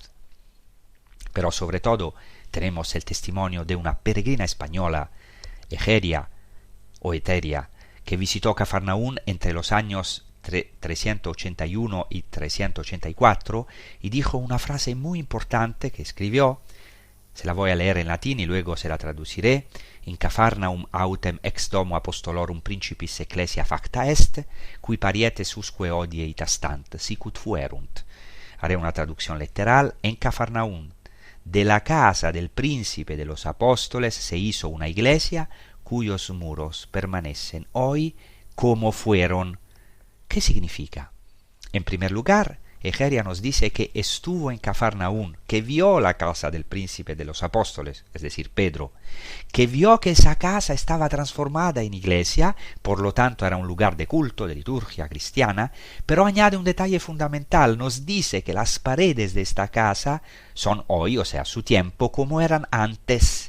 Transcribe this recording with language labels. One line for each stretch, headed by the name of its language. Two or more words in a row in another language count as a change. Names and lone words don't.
Spanish: Pero sobre todo tenemos el testimonio de una peregrina española, Egeria o Eteria, que visitó Cafarnaún entre los años 381 y 384 y dijo una frase muy importante que escribió. Se la voy a leer en latín y luego se la traduciré.
Latin: In Cafarnaum autem ex domo apostolorum principis ecclesia facta est, cui parietes usque odie stant, sicut fuerunt.
Spanish: Haré una traducción literal. En Cafarnaún, de la casa del príncipe de los apóstoles, se hizo una iglesia cuyos muros permanecen hoy como fueron. ¿Qué significa? En primer lugar, Egeria nos dice que estuvo en Cafarnaún, que vio la casa del príncipe de los apóstoles, es decir, Pedro, que vio que esa casa estaba transformada en iglesia, por lo tanto era un lugar de culto, de liturgia cristiana, pero añade un detalle fundamental, nos dice que las paredes de esta casa son hoy, o sea, su tiempo, como eran antes.